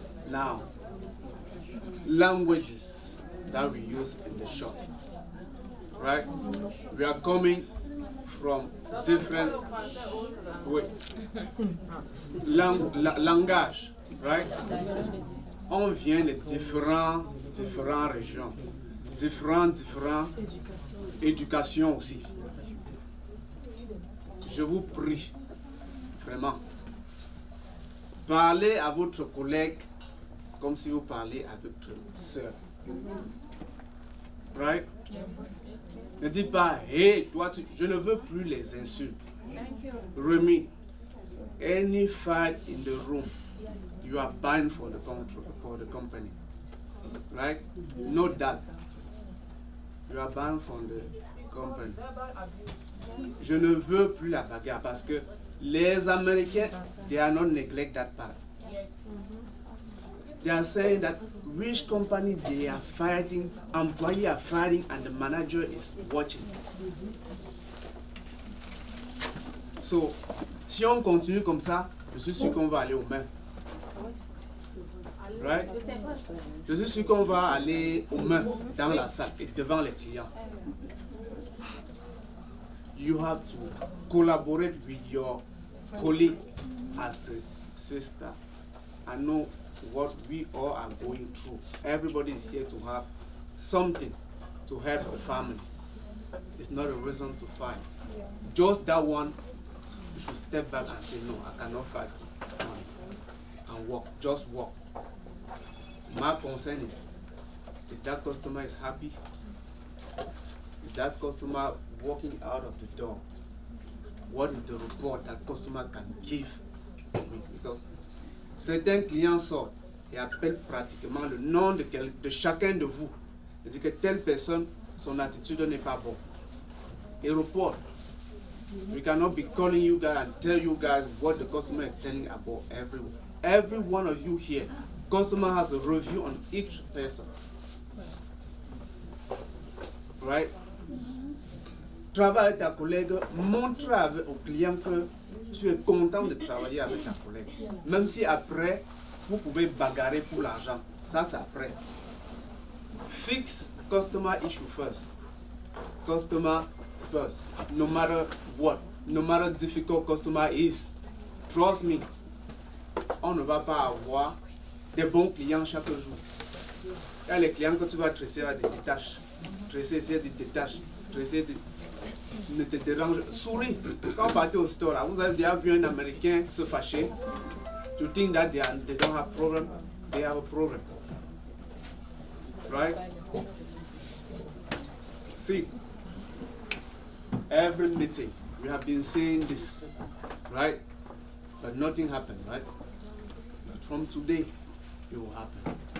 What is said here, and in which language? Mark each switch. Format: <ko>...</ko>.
<en>Now, languages that we use in the shop, right? We are coming from different langage, right?</en> <fr>On vient de différentes régions, différentes éducations aussi. Je vous prie, vraiment, parlez à votre collègue comme si vous parliez à votre soeur.</fr> <en>Right?</en> <fr>Ne dis pas, hey, toi, je ne veux plus les insultes.</fr> <en>Remy, any fight in the room, you are banned for the company. Right? Note that. You are banned from the company.</en> <fr>Je ne veux plus la bagarre parce que les Américains,</fr> <en>they are not neglect that part. They are saying that which company they are fighting, employees are fighting, and the manager is watching.</en> <fr>So, si on continue comme ça, je suis sûr qu'on va aller aux mains.</fr> <en>Right?</en> <fr>Je suis sûr qu'on va aller aux mains dans la salle et devant les clients.</fr> <en>You have to collaborate with your colleague as a sister. I know what we all are going through. Everybody is here to have something to help the family. It's not a reason to fight. Just that one, you should step back and say, no, I cannot fight and walk. Just walk. My concern is that customer is happy? Is that customer walking out of the door? What is the report that customer can give me? Because</en> <fr>certains clients sortent et appellent pratiquement le nom de chacun de vous. Ils disent que telle personne, son attitude n'est pas bonne. Et report.</fr> <en>We cannot be calling you guys and tell you guys what the customer is telling about every one of you here. Customer has a review on each person. Right?</en> <fr>Travaille avec ta collègue, montre au client que tu es content de travailler avec ta collègue. Même si après, vous pouvez bagarrer pour l'argent. Ça, c'est après.</fr> <en>Fix customer issue first. Customer first. No matter what. No matter difficult customer is. Trust me.</en> <fr>On ne va pas avoir des bons clients chaque jour. Il y a les clients que tu vas tresser à des détaches. Tresser, c'est des détaches. Tresser, ne te dérange. Souris. Quand vous partez au store, là, vous avez déjà vu un Américain se fâcher.</fr> <en>You think that they don't have problem? They have a problem. Right? See, every meeting we have been saying this, right? But nothing happened, right? But from today, it will happen.</en>